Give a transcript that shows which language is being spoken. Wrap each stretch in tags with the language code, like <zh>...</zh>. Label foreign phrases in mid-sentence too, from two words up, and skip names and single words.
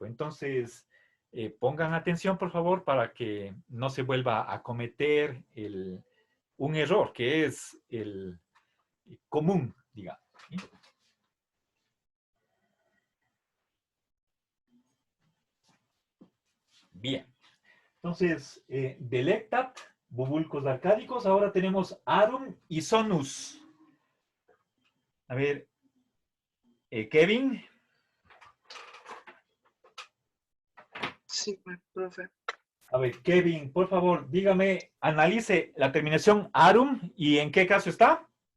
<es>Entonces, pongan atención, por favor, para que no se vuelva a cometer un error, que es el común, digamos, ¿sí? Bien. Entonces,</es> <la>delectat, bubulcos arcádicos.</la> <es>Ahora tenemos arum y sonus. A ver, Kevin. Sí, profe. A ver, Kevin, por favor, dígame, analice la terminación arum y en qué caso está.</es>